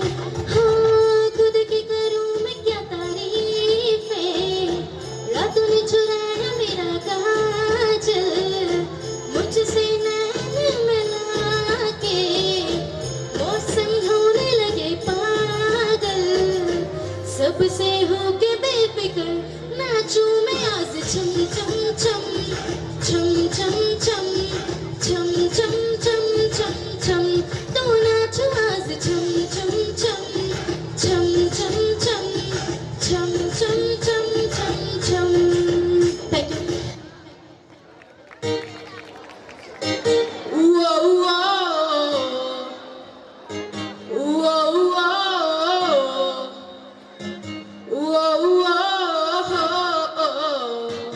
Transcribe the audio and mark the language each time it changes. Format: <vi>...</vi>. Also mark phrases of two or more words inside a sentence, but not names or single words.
<hi>हाँ खुद की करूं मैं क्या तारीफें, रातों ने चुराया मेरा काजल मुझसे नैन मिला के, मौसम होने लगे पागल, सबसे होके बेफिक्र नाचूं मैं आज छम छम छम छम छम छम छम छम छम छम छम, तो नाचो आज छम छम छम छम छम छम छम छम छम छम छम।</hi> <en>Thank you. Whoa, whoa, whoa, whoa.</en>